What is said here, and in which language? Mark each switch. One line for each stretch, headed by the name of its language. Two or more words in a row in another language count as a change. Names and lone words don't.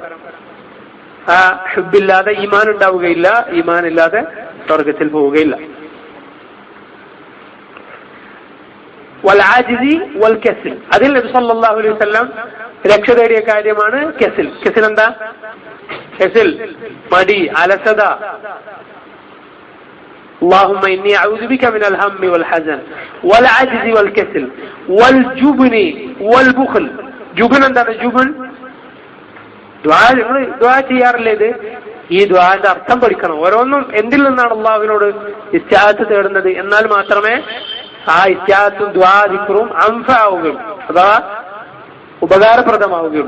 Malayalam: ആ ഹുബ്ബില്ലാതെ ഈമാൻ ഉണ്ടാവുകയില്ല, ഈമാൻ ഇല്ലാതെ സ്വർഗത്തിൽ പോവുകയില്ല.
Arabic: والعجز والكسل,
Malayalam: അതിൽ നബി
Arabic: صلى الله عليه وسلم
Malayalam: രക്ഷ തേടിയ കാര്യമാണ് കസ്ൽ. കസ്ൽ എന്താ? കസ്ൽ മടി, അലസത.
Arabic: اللهم إني أعوذ بك من الهم والحزن والعجز والكسل والجبن والبخل.
Malayalam: ജുബൻ എന്താണ്? ജുബൻ ദുആ ചെയ്യാറില്ലേ? ഇത് ഈ ദുആന്റെ അർത്ഥം പഠിക്കണം. ഓരോന്നും എന്തിൽ നിന്നാണ് അള്ളാഹുവിനോട് ഇസ്തിആത്ത് തേടുന്നത്, എന്നാൽ മാത്രമേ ആ ഇസ്തിആത്തും ദുആ ദിക്റും അൻഫഅവുകയുള്ളൂ, അഥവാ ഉപകാരപ്രദമാവുകയുള്ളൂ.